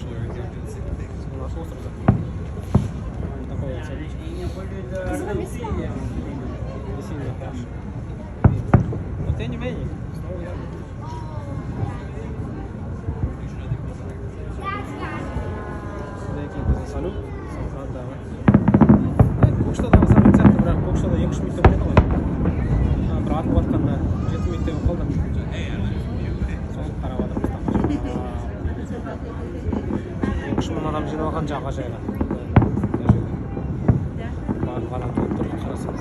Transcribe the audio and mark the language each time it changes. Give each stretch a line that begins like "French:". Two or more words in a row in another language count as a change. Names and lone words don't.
Russian: У нас остров закрыт. Такой вот салют. Не сильно хорошо. Но тем не менее, снова я. Салют.
Kazakh: Көкшетаудағы самолет сияқты, бірақ Көкшетауда 2-3 минутта болады ғой. Бір атып жатқанда 7 минуттай болып қалды. Соны қарап отырмыз тамаша. 2-3 мың адам жиналған жағажайға. Барлық адам толып тұр, қарасаңыз.